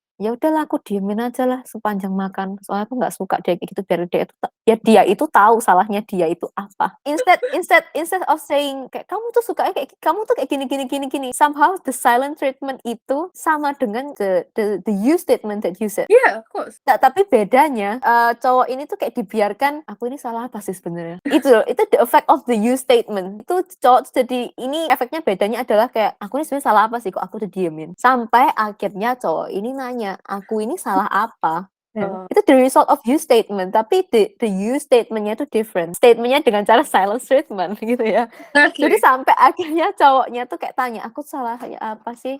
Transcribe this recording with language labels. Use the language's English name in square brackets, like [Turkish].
[Indonesian] Ya udahlah aku diemin aja lah sepanjang makan. Soalnya aku nggak suka dia kayak gitu, biar dia itu tahu salahnya dia itu apa. [English] Instead of saying [Indonesian] kayak kamu tuh sukanya kayak kamu tuh kayak gini. [English] Somehow the silent treatment [Indonesian] itu sama dengan [English] the you statement that you said. Yeah, of course. [Indonesian] Nah, tapi bedanya cowok ini tuh kayak dibiarkan, aku ini salah apa sih sebenarnya? Itu [English] the effect of the you statement. [Indonesian] Itu cowok tuh jadi ini efeknya bedanya adalah kayak aku ini sebenarnya salah apa sih kok aku udah diemin. Sampai akhirnya cowok ini nanya, aku ini salah apa? Itu [English] the result of you statement, [Indonesian] tapi [English] the you statementnya itu different. [Indonesian] Statementnya dengan cara silent treatment gitu ya. Jadi sampai akhirnya cowoknya tuh kayak tanya, aku salahnya apa sih?